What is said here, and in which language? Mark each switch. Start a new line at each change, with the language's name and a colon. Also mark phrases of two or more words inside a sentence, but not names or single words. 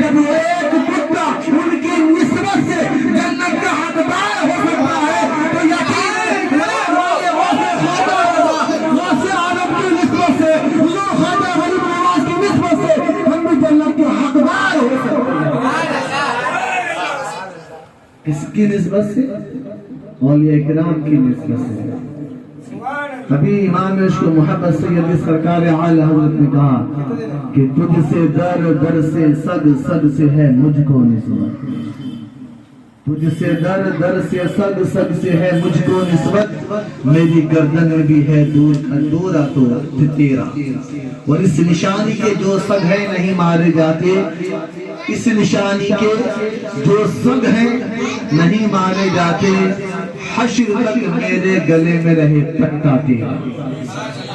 Urdu: جب وہ ایک کتا ان کی نسبت سے جنت کا حقدار ہو سکتا ہے تو یقین کس کی نسبت سے؟ اولیاء کرام کی نسبت سے. ابھی امام عشق و محبت سید سرکار اعلی حضرت نے کہا کہ تجھ سے در در سے سگ سگ سے ہے مجھ کو نسبت, تجھ سے در در سے سگ سگ سے ہے مجھ کو نسبت, میری گردن میں بھی ہے دورا تو تیرا. اور اس نشانی کے جو سگ ہیں نہیں مارے جاتے, اس نشانی کے جو سگ ہیں نہیں مارے جاتے, حشر تک میرے گلے میں رہے پٹا تیرا۔